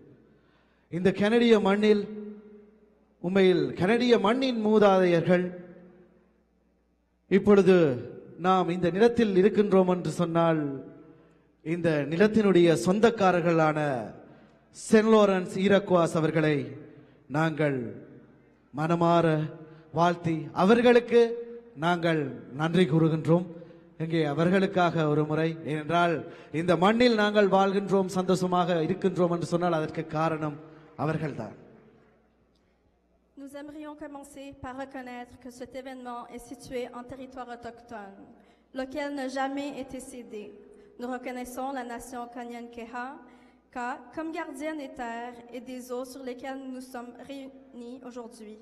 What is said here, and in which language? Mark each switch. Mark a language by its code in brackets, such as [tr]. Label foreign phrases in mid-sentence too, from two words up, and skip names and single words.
[ta] இந்த கனடிய மண்ணில் உண்மையில் கனடிய மண்ணின் மூதாதையர்கள் இப்பொழுது நாம் இந்த நிலத்தில் இருக்கின்றோம் என்று சொன்னால் இந்த நிலத்தினுடைய சொந்தக்காரர்களான சென்ட் லாரன்ஸ் ஈரக்வாஸ் அவர்களை நாங்கள் மனமாற வாழ்த்தி அவர்களுக்கு நாங்கள் நன்றி கூறுகின்றோம். இங்கே அவர்களுக்காக ஒரு முறை, ஏனென்றால் இந்த மண்ணில் நாங்கள் வாழ்கின்றோம், சந்தோஷமாக இருக்கின்றோம் என்று சொன்னால் அதற்கு காரணம் அவர்கள்தான். [fr] Nous aimerions commencer par reconnaître que cet événement est situé en territoire autochtone, lequel n'a jamais été cédé. Nous reconnaissons la nation Kanyen-Keha comme gardienne des terres et des eaux sur lesquelles nous sommes réunis aujourd'hui.